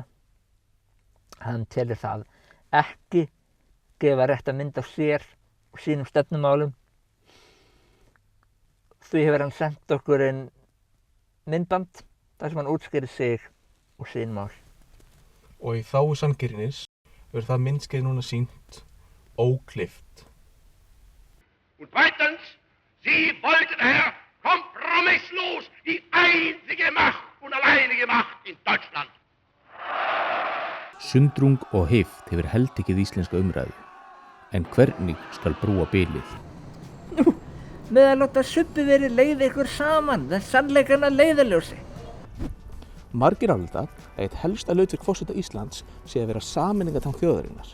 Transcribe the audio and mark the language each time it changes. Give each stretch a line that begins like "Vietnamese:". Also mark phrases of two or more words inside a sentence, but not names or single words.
Icelandic: Hann telur það ekki gefa rétta mynd af sér og sínum stefnumálum. Því hefur hann sent okkur inn myndband þar sem hann útskýrir sig og sín mál. Og í þágu sanngirnis verður það myndskeið núna sýnt óklippt.
German: Und zweitens, Sie wollten, Herr, kompromisslos die einzige Macht und alleinige Macht in Deutschland.
Icelandic: Sundrung og heift hefur heltekið íslenska umræðu. En hvernig skal brúa bilið? Nú, með að láta subbi verið leiða ykkur saman, það sannleikana leiðarljósi. Margir álíta að eitt helsta hlutverk forseta Íslands sé að vera sameiningartang þjóðarinnar.